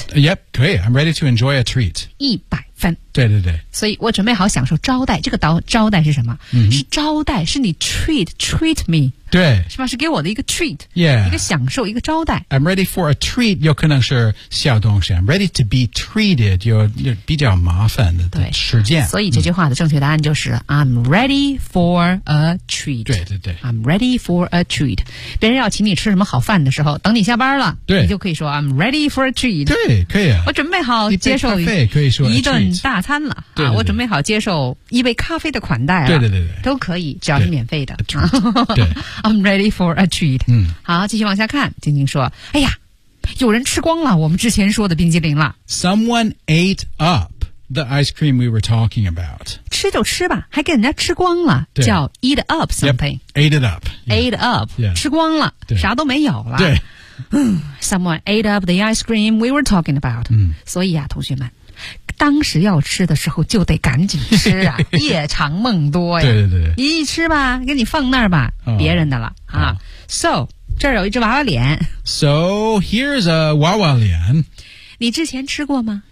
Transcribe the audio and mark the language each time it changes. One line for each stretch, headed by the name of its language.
English: yep 可以 I'm ready to enjoy a treat
Chinese: 一百对对对所以我准备好享受招待这个招待是什么、嗯、是招待是你 treat me 对是吧是给我的一个 treat、 yeah. 一个享受一个招待
English: I'm ready for a treat
Chinese: 有可能是小东西
English: I'm ready to be treated
Chinese: 有比较麻烦的时间所以这句话的正确答案就是、嗯、
English: I'm ready for a treat
Chinese: 对对对
English: I'm ready for a treat
Chinese: 别人要请你吃什么好饭的时候等你下班了对你就可以说
English: I'm ready for a treat
Chinese: 对可以啊我准备好接受一杯咖啡可以说一顿大餐了对对对啊！我准备好接受一杯咖啡的款待了。对对对对，都可以，只要是免费的。对
English: ，I'm ready for a treat。
Chinese: 嗯，好，继续往下看。晶晶说：“哎呀，有人吃光了我们之前说的冰激凌了。
English: ”Someone ate up the ice cream we were talking about。
Chinese: 吃就吃吧，还给人家吃光了，叫 eat up something。
English: Yep, ate it up、 yeah.。 Ate up、 yeah.。
Chinese: 吃光了对，啥都没有了。对。
English: Someone ate up the ice cream we were talking about。
Chinese: 嗯，所以啊，同学们。当时要吃的时候就得赶紧吃啊夜长梦多呀对对对一吃吧给你放那儿吧、哦、别人的了、哦、啊 So 这儿有一只娃娃脸
English: So here's a 娃娃脸
Chinese: 你之前吃过吗